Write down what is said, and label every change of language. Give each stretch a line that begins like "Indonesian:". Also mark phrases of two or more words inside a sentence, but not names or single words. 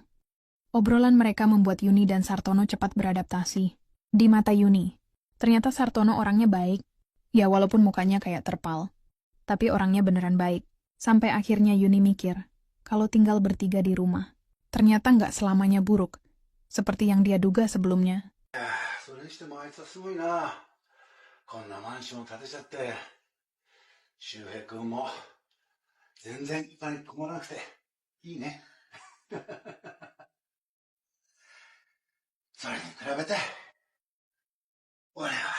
Indonesian: Obrolan mereka membuat Yuni dan Sartono cepat beradaptasi. Di mata Yuni, ternyata Sartono orangnya baik. Ya walaupun mukanya kayak terpal. Tapi orangnya beneran baik. Sampai akhirnya Yuni mikir, kalau tinggal bertiga di rumah, ternyata nggak selamanya buruk, seperti yang dia duga sebelumnya.
Japanese: それにしてもあいつはすごいな。こんなマンションを建てちゃって。周平君も全然お金困らなくていいね。それに比べて俺は